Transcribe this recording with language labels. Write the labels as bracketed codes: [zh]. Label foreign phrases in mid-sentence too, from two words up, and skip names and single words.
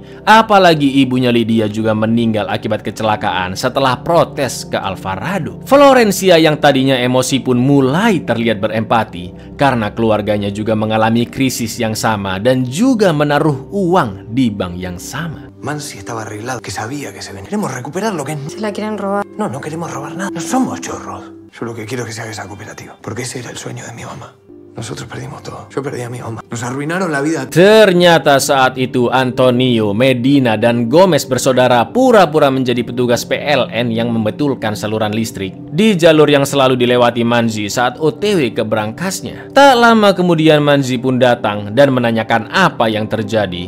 [id] Apalagi ibunya Lydia juga meninggal akibat kecelakaan setelah protes ke Alvarado. Florencia yang tadinya emosi pun mulai terlihat berempati karena keluarganya juga mengalami krisis yang sama dan juga menaruh uang di bank yang sama. [es] Mansi estaba arreglado, que sabía que se venía. Queremos recuperar lo que... Se la quieren robar. No, no queremos robar nada. No somos chorros. Yo lo que quiero es que se haga esa cooperativa. Porque ese era el sueño de mi mamá. Nosotros perdimos todo. Yo perdí a mi mamá. Nos arruinaron la vida. [id] Ternyata saat itu Antonio, Medina, dan Gomez bersaudara pura-pura menjadi petugas PLN yang membetulkan saluran listrik di jalur yang selalu dilewati Manzi saat OTW ke berangkasnya. Tak lama kemudian Manzi pun datang dan menanyakan apa yang terjadi.